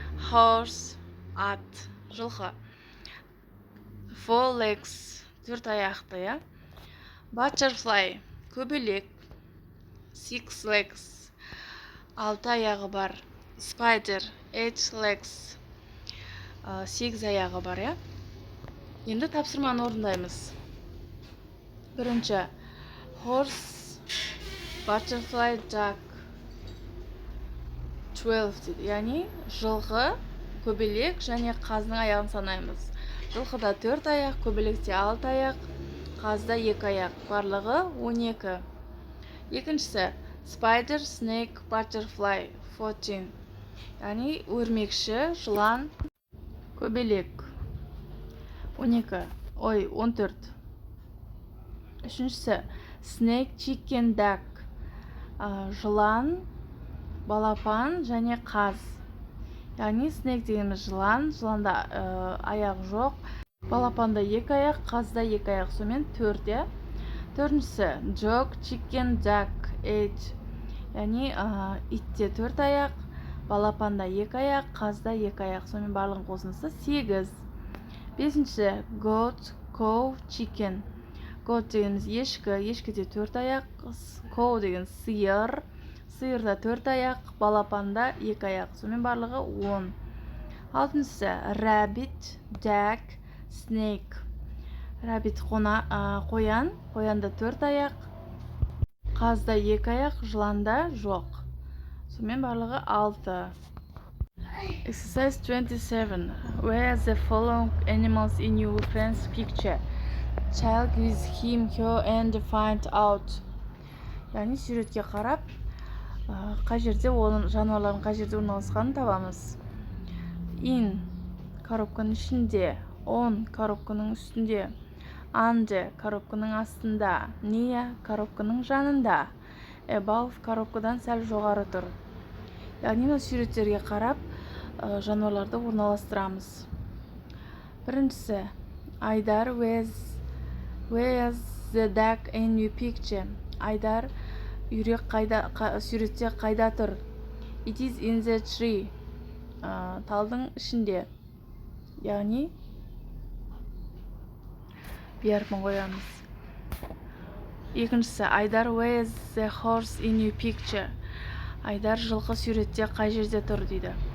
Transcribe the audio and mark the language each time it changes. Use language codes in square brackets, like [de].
[kk] Horse ат, жылқы. [en] Four legs, [kk] төрт аяқты, я. Butterfly көбелек. [en] Six legs, [kk] алты аяғы бар. [en] Spider eight legs, [kk] сегіз аяғы бар, я. Енді тапсырманы орындаймыз. Бірінші, [en] horse, butterfly, duck, [kk] 12 дейді. Яғни жылқы, көбелек және қаздың аяғын санаймыз. Жылқыда 4 аяқ, көбелекте 6 аяқ, қазда 2 аяқ. Барлығы 12. Екіншісі, [en] spider, snake, butterfly, [kk] 14. Яғни өрмекші, жылан, көбелек. 14. Үшіншісі, [en] snake, chicken, duck, [kk] жылан, балапан және қаз. Яғни snake дегеніміз жылан, жыланда аяқ жоқ, балапанда 2 аяқ, қазда 2 аяқ, сонымен 4. Төртіншісі, [en] dog, chicken, duck, [kk] 8. Яғни итте 4 аяқ, балапанда 2 аяқ, қазда 2 аяқ, сонымен барлығын қосындысы 8. Бесінші, [en] goat, cow, chicken. [kk] Goat дегеніміз ешкі, ешкіде 4 аяқ, cow деген сиыр, сиырда 4 аяқ, балапанда 2 аяқ, сонымен барлығы 10. Алтыншысы, [en] rabbit, duck, snake. [kk] Rabbit қоян, қоянда 4 аяқ, қазда 2 аяқ, жыланда жоқ. Сонымен барлығы 6. [en] Exercise 27. Where are the following animals in your friend's picture? Check with him, her and find out. [kk] Яғни суретке қарап, қай жерде оның жануарлардың қай жерде орналасқанын табамыз. In коробканың ішінде, on коробканың үстінде, under коробканың астында, near коробканың жанында, above коробкадан сәл жоғары тұр. Яғни мына суреттерге қарап, жануарларды орналастырамыз. [en] Біріншісі, Айдар, where's the duck in your picture? [kk] Айдар, үйрек суретте қайда тұр? [en] It is in the tree. [kk] Талдың ішінде. Яғни бәрпін қоямыз. [en] Екіншісі, Айдар, where's the horse in your picture? [kk] Айдар, жылқы суретте қай жерде тұр дейді.